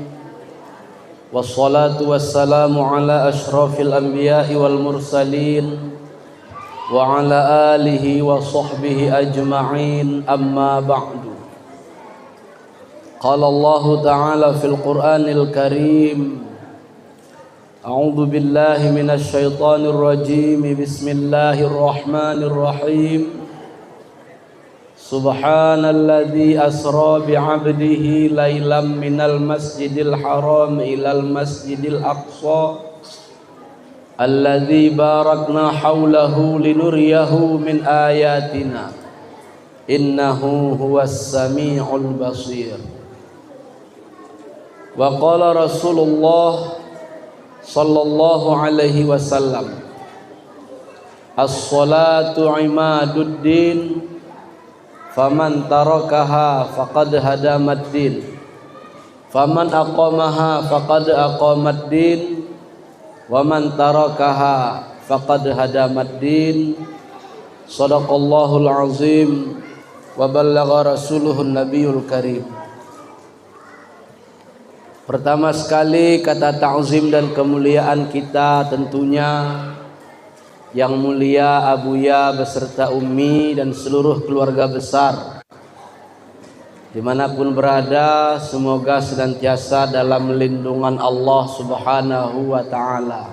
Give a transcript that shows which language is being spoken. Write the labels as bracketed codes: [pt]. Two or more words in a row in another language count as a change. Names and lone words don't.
[ar] والصلاة والسلام على أشرف الأنبياء والمرسلين وعلى آله وصحبه أجمعين، أما بعد. قال الله تعالى في القرآن الكريم، أعوذ بالله من الشيطان الرجيم. بسم الله الرحمن الرحيم. سبحان الذي أسرى بعبده ليلا من المسجد الحرام إلى المسجد الأقصى الذي باركنا حوله لنريه من آياتنا إنه هو السميع البصير. وقال رسول الله صلى الله عليه وسلم، الصلاة عماد الدين فمن تركها فقد هدم الدين، فمن أقامها فقد أقام الدين، ومن تركها فقد هدم الدين. صدق الله العظيم وبلغ رسوله النبي الكريم. [id] Pertama sekali kata ta'zim dan kemuliaan kita tentunya yang mulia Abuya beserta Ummi dan seluruh keluarga besar dimanapun berada, semoga senantiasa dalam lindungan Allah [ar] سبحانه وتعالى.